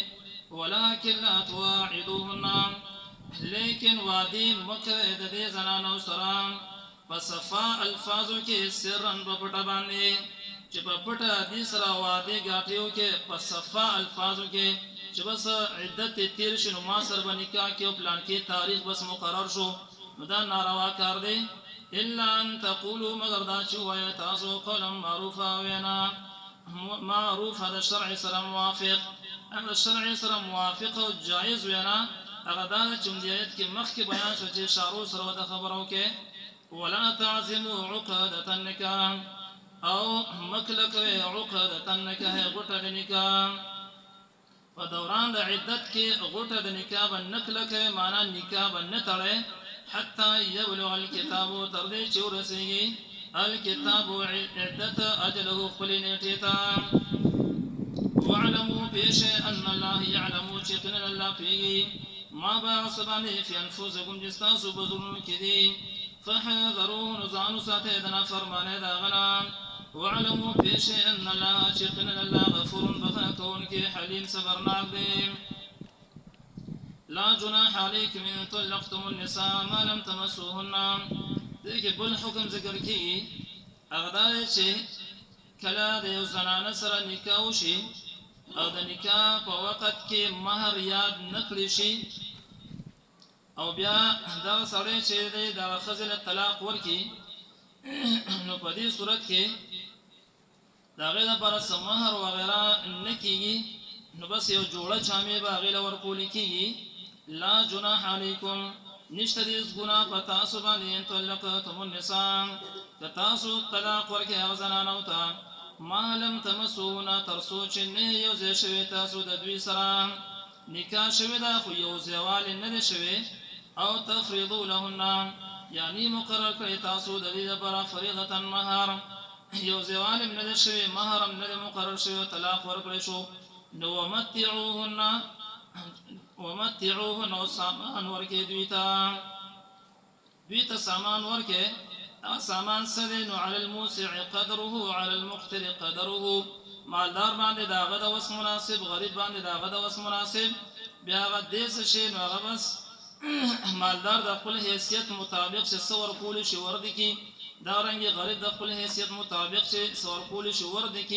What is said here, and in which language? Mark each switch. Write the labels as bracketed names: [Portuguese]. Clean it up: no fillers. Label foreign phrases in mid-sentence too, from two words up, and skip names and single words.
[Arabic] ولکن لا تواعدوهن [Pashto] لیکن وعدې مه کوئ د دې زنانو سره په صفا الفاظو کې سرا په پټه باندې چې په پټه دې سره وعدې ګاټې وکړې په صفا الفاظو کې چې بس عدت یې تېر شي نو ما سره به نکاح کې او پلان کې تاریخ بس مقرر شو نو دا ناروا کار دی. [Arabic] الا ان تقولوا [Pashto] مگر دا چې ووایئ تاسو [Arabic] قولا معروفه [Pashto] وینا معروفه د شرع سره موافق هغه شرع سره موافق او جایز وینا هغه دا ده چې همدې آیت کې مخکې بیان شو چې اشارو سره ورته خبره وکړئ. [Arabic] ولا تعزموا عقدة النکاح [Pashto] او مکله کوئ [Arabic] عقدة النکاح [Pashto] غوټه د نکاح په دوران د عدت کې غوټه د نکاح به نه کله کوئ معنا نکاح به نه تړئ [Arabic] حتی یبلغ الکتاب [Pashto] تر دې چې ورسېږي الکتاب عدت اجله خپلې نیټې ته. واعلموا پیښې [Arabic] ان الله یعلمو [Pashto] چې یقینا الله پوهېږي ما به هغه څه باندې [Arabic] فی انفسکم [Pashto] چې ستاسو په زړونو کې دي فحذروه نو ځان وساتئ د نافرمانۍ د هغه نه. واعلموا پیښې [Arabic] ان الله [Pashto] چې یقینا الله غفور بخښنه کوونکی حلیم صبرناک دی. [Arabic] لا جناح علیکم ان طلقتم النساء ما لم تمسوهن [Pashto] دې کې بل حکم ذکر کېږي هغه دا دی چې کله د یو زنانه سره نکاح وشي او د نکاح په وخت کې مهر یاد نه کړی شي او بیا دغه سړی چې دی دغه ښځې له طلاق ورکړي نو په دې صورت کې د هغې دپاره څه مهر وغیره نه کېږي نو بس یو جوړه جامې به هغې له ورکولی کېږي. [Arabic] لا جناح علیکم [Pashto] نشته دې ګناه په تاسو باندې [Arabic] ان طلقتم النساء [Pashto] که تاسو طلاق ورکړئ هغه زنانو ته [Arabic] ما لم تمسوهن [Pashto] تر څو چې نه یو ځای شوي تاسو د دوی سره نکاح شوې ده خو یو ځایوالی نه دی شوی او [Arabic] تفریضو لهن [Pashto] یعنی مقرر کړئ تاسو د دې لپاره فریضة مهر یو ځایوالی هم نه دی شوی مهر هم نه دی مقرر شوی طلاق ورکړی شو نو ومتعوهن او سامان ورکړئ دوی ته سامان ورکړئ سامان څه دی نو [Arabic] علی الموسع قدره علی المقتر قدره [Pashto] مالدار باندې د هغه د وس مناسب غریب باندې د هغه د وس مناسب بیا هغه دې څه شي نو هغه بس مالدار د خپل حیثیت مطابق چې څه ورکولی شي ورده کړي دارنګې غریب د خپل حیثیت مطابق چې څه ورکولی شي ورده کړي.